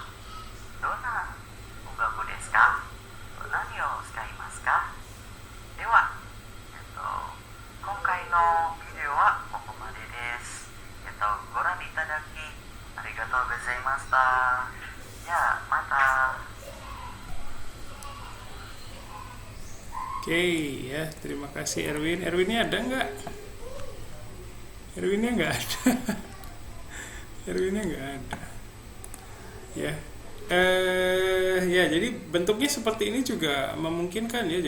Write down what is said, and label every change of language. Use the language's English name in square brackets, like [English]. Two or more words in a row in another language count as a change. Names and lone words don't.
[Japanese] どんな音楽ですか？何を使いますか？では、今回のビデオはここまでです。ご覧いただきありがとうございました。じゃあまた。 [Indonesian] Oke, ya, terima kasih Erwin. Erwinnya ada nggak? Erwinnya nggak ada. Erwinnya nggak ada. Ya, ya, jadi bentuknya seperti ini juga memungkinkan ya.